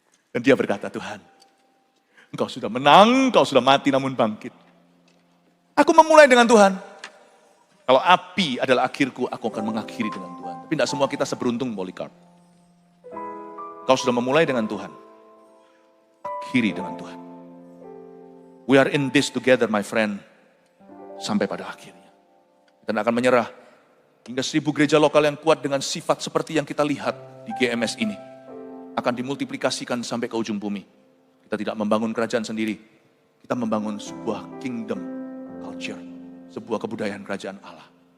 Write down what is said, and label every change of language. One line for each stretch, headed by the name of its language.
Indonesian: Dan dia berkata, Tuhan, Engkau sudah menang, Engkau sudah mati namun bangkit. Aku memulai dengan Tuhan. Kalau api adalah akhirku, aku akan mengakhiri dengan Tuhan. Tapi tidak semua kita seberuntung Polikarp. Kau sudah memulai dengan Tuhan. Akhiri dengan Tuhan.
English: We are in this together, my friend.
Indonesian: Sampai pada akhirnya. Kita akan menyerah. Hingga 1000 gereja lokal yang kuat dengan sifat seperti yang kita lihat di GMS ini. Akan dimultiplikasikan sampai ke ujung bumi. Kita tidak membangun kerajaan sendiri. Kita membangun sebuah
English: kingdom culture.
Indonesian: Sebuah kebudayaan kerajaan Allah.